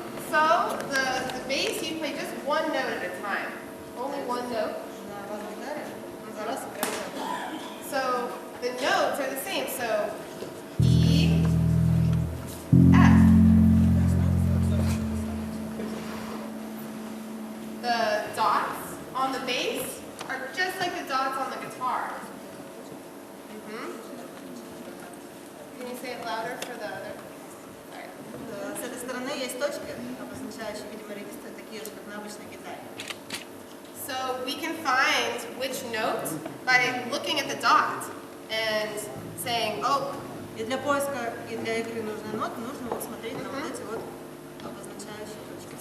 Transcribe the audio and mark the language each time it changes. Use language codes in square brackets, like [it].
[en] So the bass you play just one note at a time. Only one note. [ru] На бас-гитаре за раз играют. [en] So the notes are the same. So E, F. The dots on the bass are just like the dots on the guitar. Can you say it louder for the other? All right. [ru] С этой стороны есть точки, обозначающие, видимо, регистры, такие же, как на обычной гитаре. [en] So we can find which note by looking at the dot and saying, oh, [ru] И для поиска, и для игры нужной ноты нужно вот смотреть на вот эти вот обозначающие точки.